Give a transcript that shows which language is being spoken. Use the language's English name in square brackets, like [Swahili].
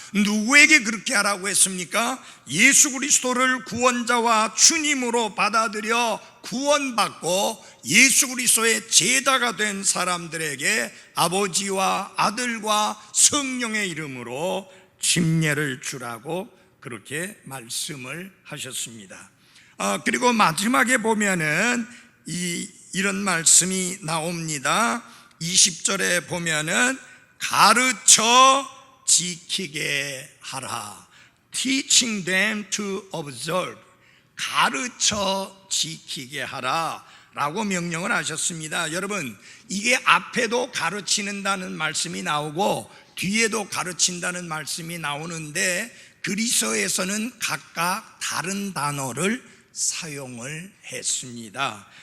[Korean] 누구에게 그렇게 하라고 했습니까? 예수 그리스도를 구원자와 주님으로 받아들여 구원받고 예수 그리스도의 제자가 된 사람들에게 아버지와 아들과 성령의 이름으로 침례를 주라고 그렇게 말씀을 하셨습니다. 그리고 마지막에 보면은 이런 말씀이 나옵니다. 20절에 보면은 가르쳐 지키게 하라. [English] Teaching them to observe. [Korean] 가르쳐 지키게 하라 라고 명령을 하셨습니다. 여러분, 이게 앞에도 가르치는다는 말씀이 나오고 뒤에도 가르친다는 말씀이 나오는데, 그리스어에서는 각각 다른 단어를 사용을 했습니다.